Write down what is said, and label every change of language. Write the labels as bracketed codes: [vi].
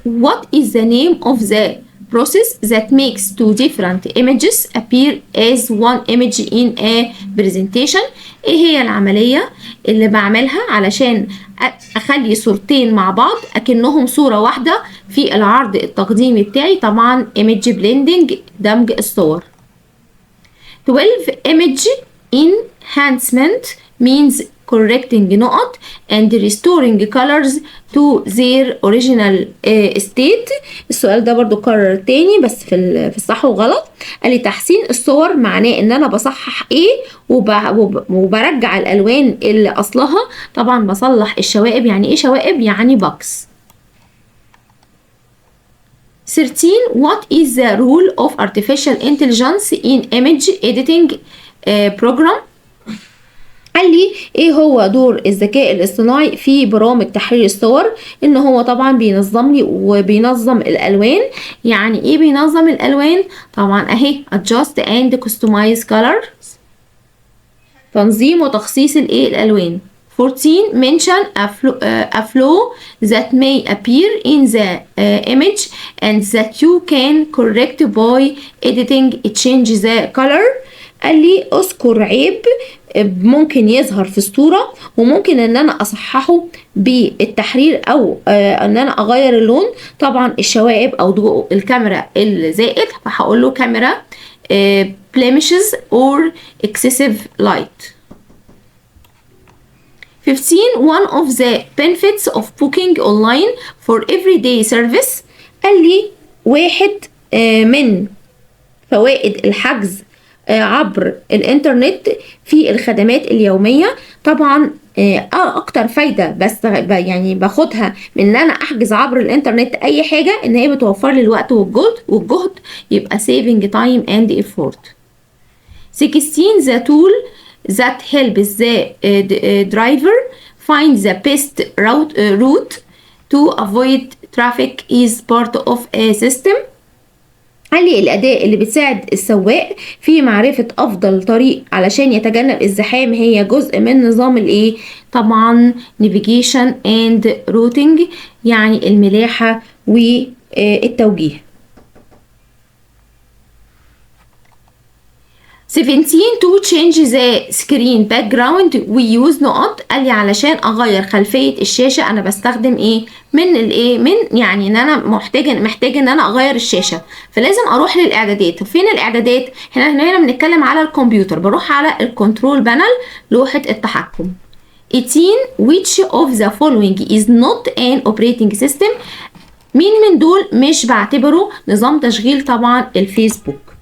[en] what is the name of the process that makes two different images appear as one image in a presentation؟ [ar] ايه هي العملية اللي بعملها علشان اخلي صورتين مع بعض اكنهم صورة واحدة في العرض التقديمي بتاعي؟ طبعا image blending، دمج الصور. 12. [en] image enhancement means correcting نقط and restoring colors to their original state. [ar] السؤال ده برضو كرر تاني بس في الصح وغلط. قال لي تحسين الصور معناه ان انا بصحح وبرجع الالوان اللي اصلها. طبعا بصلح الشوائب. يعني ايه شوائب؟ يعني bugs. 13. [en] what is the role of artificial intelligence in image editing program؟ [ar] قال لي ايه هو دور الذكاء الاصطناعي في برامج تحرير الصور؟ ان هو طبعا بينظم لي وبينظم الالوان. يعني ايه بينظم الالوان؟ طبعا اهي [en] adjust and customize colors، [ar] تنظيم وتخصيص الالوان. 14. [en] mention a flaw that may appear in the image and that you can correct by editing change the color. [ar] قال لي اذكر عيب ممكن يظهر في الصورة وممكن ان انا اصححه بالتحرير او ان انا اغير اللون. طبعا الشوائب او ضوء الكاميرا الزائد فهقول له كاميرا [en] blemishes or excessive light. 15. One of the benefits of booking online for everyday service. [ar] قال لي واحد من فوائد الحجز عبر الانترنت في الخدمات اليومية. طبعا اكتر فايدة بس يعني باخدها من ان انا احجز عبر الانترنت اي حاجة ان هي بتوفر لي الوقت والجهد يبقى [en] saving time and effort. 16. The tool that helps the driver find the best route to avoid traffic is part of a system. [ar] قال لي الأداة اللي بتساعد السواق في معرفة أفضل طريق علشان يتجنب الزحام هي جزء من نظام الإيه؟ طبعا [en] navigation and routing [ar] يعني الملاحة والتوجيه. [en] 17. To change the screen background we use نقط. [ar] قال لي علشان اغير خلفيه الشاشه انا بستخدم ايه من الايه من يعني ان انا محتاج ان انا اغير الشاشه فلازم اروح للاعدادات. فين الاعدادات؟ احنا هنا بنتكلم على الكمبيوتر بروح على الكنترول بانل لوحه التحكم. 18. [en] Which of the following is not an operating system. [ar] مين من دول مش بعتبره نظام تشغيل؟ طبعا الفيسبوك.